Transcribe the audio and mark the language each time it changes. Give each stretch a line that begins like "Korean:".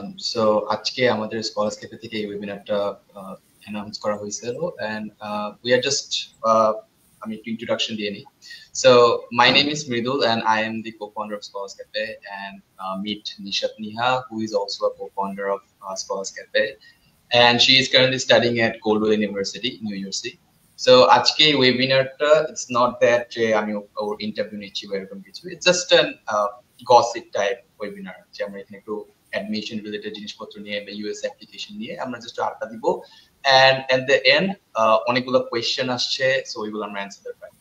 Bangla: So আজকে আমাদের scholars cafe থেকে এই ওয়েবিনারটা অ্যানাউন্স করা হয়েছিল
English: and we are just
Bangla: আমি একটু ইন্ট্রোডাকশন দিয়ে নিই.
English: So my name is Mridul and I am the co-founder of Scholars Cafe and meet Nishat Niha, who is also a co-founder of Scholars Cafe, and she is currently studying at Coldwell University, New Jersey.
Bangla: So আজকে এই ওয়েবিনারটা
English: it's not that
Bangla: আমি ওর interview নিচ্ছি বা এরকম কিছু,
English: it's just an gossip type webinar
Bangla: যে আমরা এখানে একটু অ্যাডমিশন রিলেটেড জিনিসপত্র নিয়ে বা ইউএস অ্যাপ্লিকেশন নিয়ে আমরা জাস্ট আড্ডা দিব
English: and at the end
Bangla: অনেকগুলো কোয়েশ্চেন আসছে সো ওইগুলো আমরা অ্যানসার দেব.